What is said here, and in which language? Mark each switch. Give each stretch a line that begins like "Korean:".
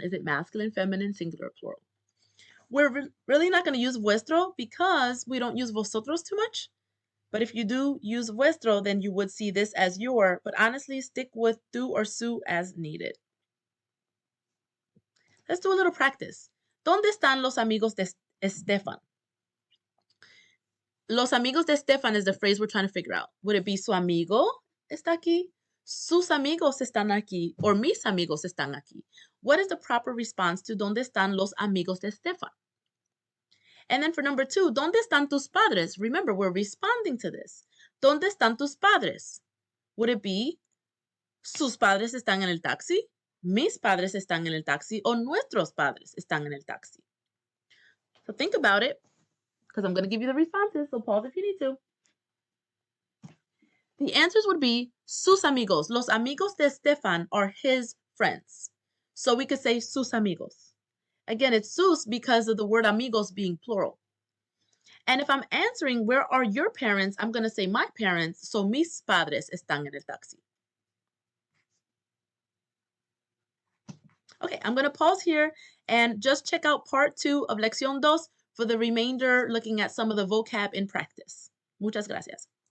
English: Is it masculine, feminine, singular, plural? We're really not going to use vuestro because we don't use vosotros too much. But if you do use vuestro, then you would see this as your. But honestly, stick with tu or su as needed. Let's do a little practice.
Spanish: ¿Dónde están los amigos de Estefan? Los amigos de Estefan
English: is the phrase we're trying to figure out. Would it be
Spanish: su amigo está aquí? Sus amigos están aquí? Or mis amigos están aquí?
English: What is the proper response to
Spanish: ¿Dónde están los amigos de Estefan?
English: And then for number 2,
Spanish: ¿Dónde están tus padres?
English: Remember, we're responding to this.
Spanish: ¿Dónde están tus padres?
English: Would it be
Spanish: sus padres están en el taxi? Mis padres están en el taxi? O nuestros padres están en el taxi?
English: So think about it, because I'm going to give you the responses, so pause if you need to. The answers would be
Spanish: sus amigos. Los amigos de Estefan
English: are his friends. So we could say
Spanish: sus amigos.
English: Again, it's sus because of the word amigos being plural. And if I'm answering, where are your parents? I'm going to say my parents.
Spanish: So mis padres están en el taxi.
English: Okay, I'm going to pause here and just check out part 2 of Lección 2 for the remainder, looking at some of the vocab in practice.
Spanish: Muchas gracias.